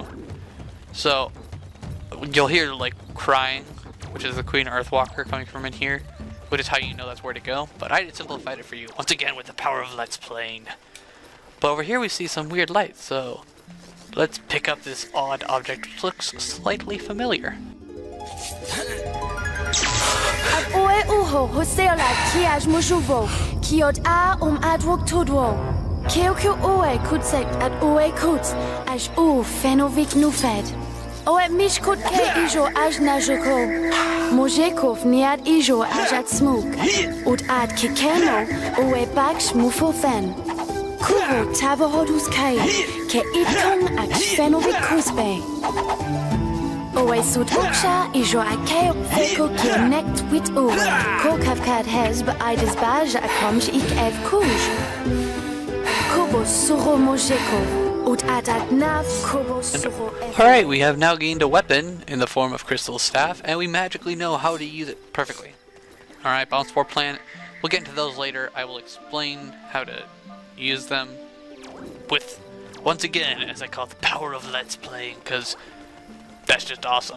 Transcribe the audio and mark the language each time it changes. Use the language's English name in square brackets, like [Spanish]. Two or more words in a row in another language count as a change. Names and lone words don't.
[English] So, you'll hear like crying, which is the Queen Earthwalker coming from in here, which is how you know that's where to go. But I simplified it for you, once again with the power of Let's Playing. But over here we see some weird lights, so let's pick up this odd object which looks slightly familiar. Oe uho hoseola kiaj mujuvo, kiod adwok tudwo. Keokyo oe kutsek at oe kuts, aj fenovik nufed. Oe mishkut ke ijo aj najoko. Mojekov niad ijo aj at smuk. Ut ad kikeno oe baksh mufofen. Kuho tavohodus kai, ke itkong ak fenovik kusbe. Oe sut uksha ijo akeo feko ki nekt wit oe. Ko kavkad hez be aides baj akomj ik ev kuj. Kobo suro mojekov. Alright, we have now gained a weapon in the form of Crystal Staff, and we magically know how to use it perfectly. Alright, Dinosaur Planet. We'll get into those later. I will explain how to use them with, once again, as I call it, the power of Let's Playing, because that's just awesome.